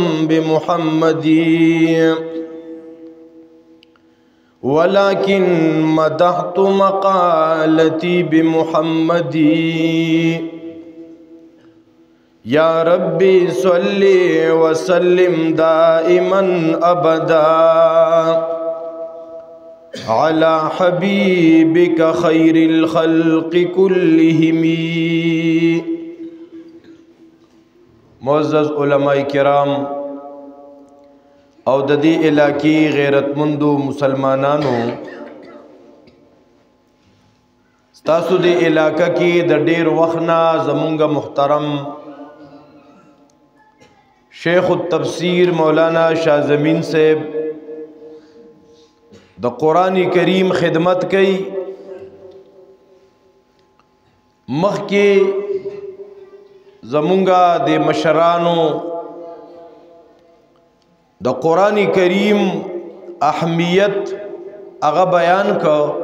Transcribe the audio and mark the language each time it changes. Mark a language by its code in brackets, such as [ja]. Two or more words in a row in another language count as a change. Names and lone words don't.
[ar] بمحمد ولكن مدحت مقالتي بمحمد يا ربي صل وسلم دائما أبدا على حبيبك خير الخلق كلهم. [ps] معزز علماء کرام او د دې علاقې غیرتمندو مسلمانانو، ستاسو د علاقه کې د ډېر وخت نه زمونږ محترم شیخ التفسیر مولانا شاہ زمین صاحب د قرآن کریم خدمت کوي. مخکې زمونږ د مشرانو د قرآن کریم اهمیت هغه بیان کو.